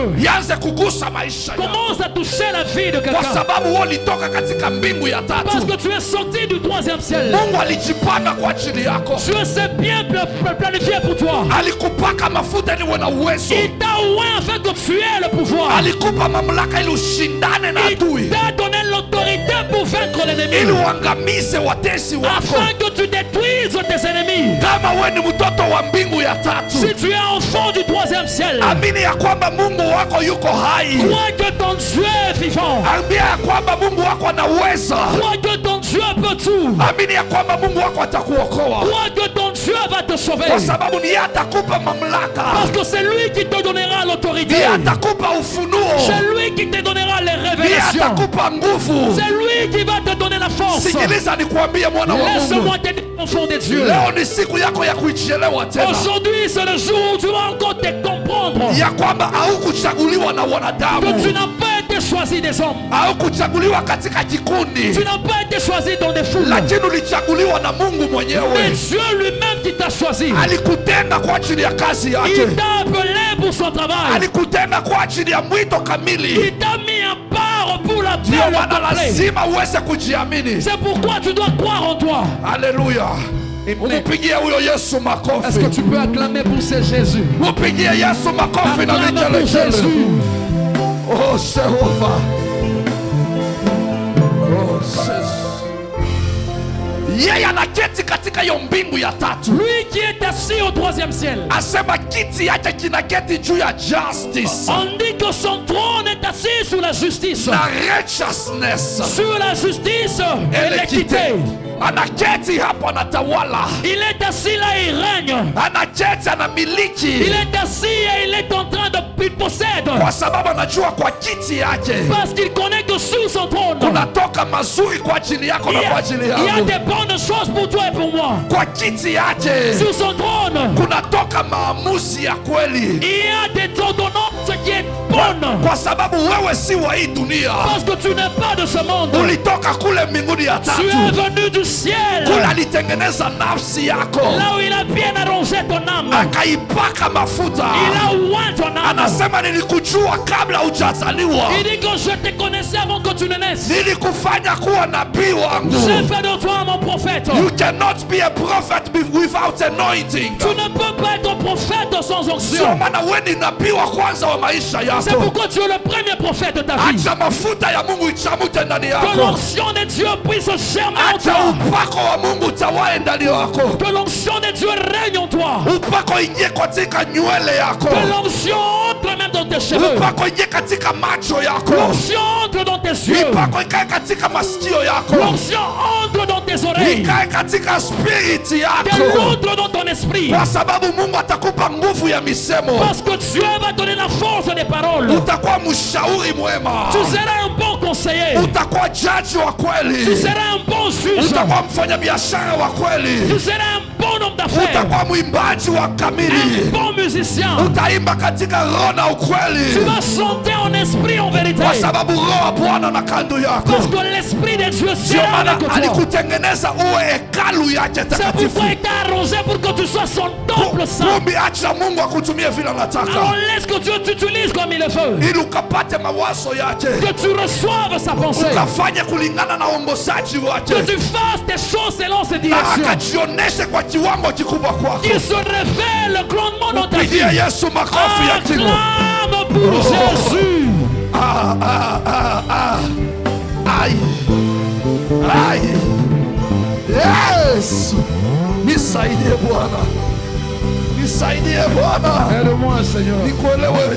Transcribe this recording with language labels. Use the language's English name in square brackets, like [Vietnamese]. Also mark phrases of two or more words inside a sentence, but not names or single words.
[Swahili] ianze kugusa maisha yako, [French] commence à toucher la vie de [Swahili] kwa [French] quelqu'un. [Swahili] sababu wewe ulitoka katika mbingu ya [French] Parce [Swahili] tatu. [French] que tu es sorti du 3e ciel. [Swahili] Mungu alijipanga kwa ajili yako, [French] Dieu s'est bien planifié pour toi. [Swahili] alikupaka mafuta ili uwe na uwezo, [French] Il t'a oint afin que tu aies le pouvoir. [Swahili] alikupa mamlaka ili ushindane na [French] Il [Swahili] adui, [French] t'a donné l'autorité pour vaincre [Swahili] ili [French] l'ennemi. [Swahili] uangamize watesi wako. [French] Afin que tu détruises tes ennemis. [Swahili] Kama wewe ni mtoto wa mbingu ya tatu, [French] Si tu es enfant du 3e ciel, [Swahili] amini ya kwamba Mungu wako yuko hai. [French] crois que ton Dieu est vivant. [Swahili] Ambia ya kwamba Mungu wako anaweza. [French] Crois que ton Dieu peut tout. [Swahili] Amini ya kwamba Mungu wako atakuokoa, [French] Crois que ton Dieu va te sauver. [Swahili] kwa sababu ni yeye atakupa mamlaka, [French] Parce que c'est lui qui te donnera l'autorité. [Swahili] ni yeye atakupa ufunuo, [French] C'est lui qui te donnera les [Swahili] ni yeye [French] direction. [Swahili] atakupa nguvu. [French] C'est lui qui va te donner la force. [Swahili] Sikiliza nikwambie mwana wa Mungu. [French] Laisse-moi te dire, enfant de Dieu. [Swahili] Leo ni siku yako ya kuichelewa tena. [French] Aujourd'hui, c'est le jour où tu vas encore te comprendre [Swahili] Ya kwamba haukuchaguliwa na [French] que tu [Swahili] wanadamu. [French] n'as pas été choisi des hommes. [Swahili] Haukuchaguliwa katika kikundi. [French] Tu n'as pas été choisi dans des foules. [Swahili] Lakini ulichaguliwa na Mungu [French] Mais [Swahili] mwenyewe. [French] Dieu lui-même qui t'a choisi. [Swahili] Alikutenga kwa ajili ya kazi yake. [French] Il t'a appelé pour son travail. [Swahili] Alikutenga kwa ajili ya mwito kamili. [French] Il t'a mis à part pour la [Swahili] Ndio [French] belle [Swahili] maana [French] complète. [Swahili] lazima uweze kujiamini. [French] C'est pourquoi tu dois croire en toi. [Swahili] Haleluya. Umupigie huyo Yesu [French] Est-ce que [Swahili] makofi. [French] tu peux acclamer pour ce Jésus? [Swahili] Mupigie Yesu makofi na [French] Acclame pour [Swahili] vigelegele. [French] Jésus. [Swahili] Oh Jehova. Oh Yesu. Yeye anaketi katika hiyo mbingu ya tatu. [French] Lui qui est assis au troisième ciel. [Swahili] Asema kiti yake kinaketi juu ya justice [French] On dit que son trône est assis sur la justice. [Swahili] na righteousness. [French] Sur la justice et l'équité. [Swahili] Anaketi hapo anatawala. [French] Il est assis là et il règne. [Swahili] Anaketi [French] Il [Swahili] anamiliki [French] est assis et il est en train de... Il possède. [Swahili] kwa sababu anajua kwa kiti yake [French] Parce qu'il connaît que sur son trône, [Swahili] kunatoka mazuri kwa ajili yako na kwa ajili [French] il y a [Swahili] yangu. [French] des bonnes choses pour toi et pour moi. [Swahili] Kwa kiti yake [French] Sur son trône, [Swahili] kunatoka maamuzi ya kweli, [French] il y a des ordonnances qui est bonne. [Swahili] kwa sababu wewe si wa hii dunia. [French] Parce que tu n'es pas de ce monde. [Swahili] Ulitoka kule mbinguni ya [French] Tu es [Swahili] tatu, [French] venu du ciel. [Swahili] kule alitengeneza nafsi yako [French] Là où il a bien arrangé ton âme. [Swahili] akaipaka mafuta. [French] Il a oint ton âme. [Swahili] Anasema nilikujua kabla hujazaliwa, [French] Il dit que je te connaissais avant que tu ne naisses. [Swahili] nilikufanya kuwa nabii wangu. [French] J'ai fait de toi mon prophète. [English] You cannot be a prophet without anointing. [French] Tu ne peux pas être un prophète sans [Swahili] Sio [French] onction. [Swahili] maana wewe ni nabii wa kwanza wa maisha [French] C'est [Swahili] yako. [French] pourquoi tu es le premier prophète de ta vie. [Swahili] Acha mafuta ya Mungu ichamute ndani [French] Que [Swahili] yako. [French] l'onction de Dieu puisse germer en [Swahili] Acha [French] toi. [Swahili] upako wa Mungu utawae ndani yako. [French] Que l'onction de Dieu règne en toi. [Swahili] Upako ingie katika nywele yako. [French] Que l'onction entre même dans tes cheveux. [Swahili] Upako ingie katika macho yako. [French] L'onction entre dans tes yeux. [Swahili] Upako ikae katika masikio yako. [French] L'onction entre dans tes oreilles. [Swahili] Ikae katika spirit [French] Qu'elle [Swahili] yako. [French] entre dans ton esprit. [Swahili] Kwa sababu Mungu atakupa nguvu ya misemo. [French] Parce que Dieu va donner la force des paroles. [Swahili] Utakuwa mshauri mwema. [French] Tu seras un bon conseiller. [Swahili] Utakuwa jaji wa [French] Tu [Swahili] kweli. [French] seras un bon juge. [Swahili] Utakuwa mfanyabiashara wa kweli. [French] Tu seras un bon homme d'affaires. [Swahili] Utakuwa mwimbaji wa [French] Un [Swahili] kamili. [French] bon musicien. [Swahili] Utaimba katika roho na [French] Tu [Swahili] ukweli, [French] vas chanter en esprit, en vérité. [Swahili] kwa sababu roho wa Bwana na kando yako. [French] Parce que l'esprit de Dieu [Swahili] Ndio [French] sera [Swahili] maana [French] avec toi. [Swahili] alikutengeneza uwe hekalu yake [French] C'est [Swahili] takatifu. [French] pourquoi il t'a arrangé pour que tu sois son temple saint. [Swahili] Kumbi, acha Mungu akutumie vile [French] Alors [Swahili] anataka, [French] laisse que Dieu t'utilise comme il le veut. [Swahili] ili ukapate mawazo yake, [French] Que tu reçoives sa pensée. [Swahili] ukafanye kulingana na uongozaji wake, [French] Que tu fasses tes choses selon ses [Swahili] na [French] directions. [Swahili] akajioneshe kwa kiwango kikubwa kwako. [French] Qu'il se révèle grandement dans ta vie. [Swahili] Pigie Yesu makofi ya kimo. [French] Acclame pour Jésus. Ah, ah, ah, ah. Ai. Ai. Yes. [Swahili] Nisaidie Bwana. Nisaidie Bwana. [French] Aide-moi, Seigneur. [Swahili] Nikuelewe.